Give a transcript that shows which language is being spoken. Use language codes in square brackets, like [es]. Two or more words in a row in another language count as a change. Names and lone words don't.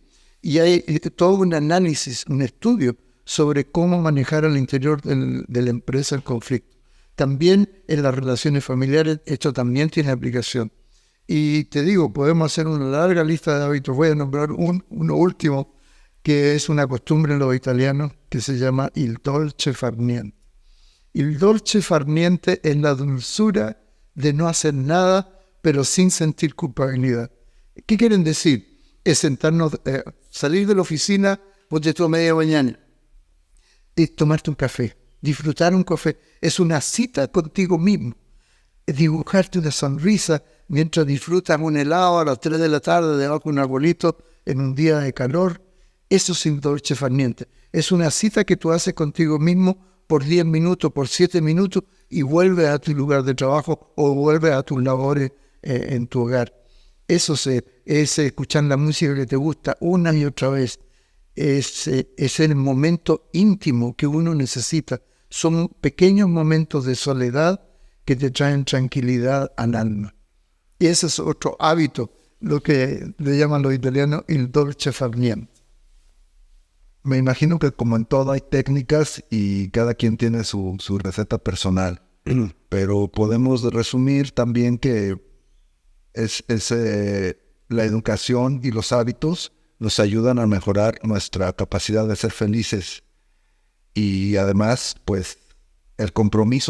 [es] Y hay todo un análisis, un estudio sobre cómo manejar al interior de la empresa el conflicto. También en las relaciones familiares esto también tiene aplicación. Y te digo, podemos hacer una larga lista de hábitos. Voy a nombrar uno último, que es una costumbre en los italianos que se llama [it] il dolce far niente. Il dolce far niente [es] es la dulzura de no hacer nada, pero sin sentir culpabilidad. ¿Qué quieren decir? Es sentarnos, salir de la oficina, ponte tú a media mañana, y tomarte un café, disfrutar un café. Es una cita contigo mismo. Dibujarte una sonrisa mientras disfrutas un helado a las 3 de la tarde debajo de un arbolito en un día de calor. Eso es [it] il dolce far niente. [es] Es una cita que tú haces contigo mismo por 10 minutos, por 7 minutos, y vuelves a tu lugar de trabajo o vuelves a tus labores en tu hogar. Eso es escuchar la música que te gusta una y otra vez. Es el momento íntimo que uno necesita. Son pequeños momentos de soledad que te traen tranquilidad al alma. Y ese es otro hábito lo que le llaman los italianos [it] il dolce far niente. [es] Me imagino que como en todo hay técnicas y cada quien tiene su receta personal, pero podemos resumir también que la educación y los hábitos nos ayudan a mejorar nuestra capacidad de ser felices y además, pues, el compromiso.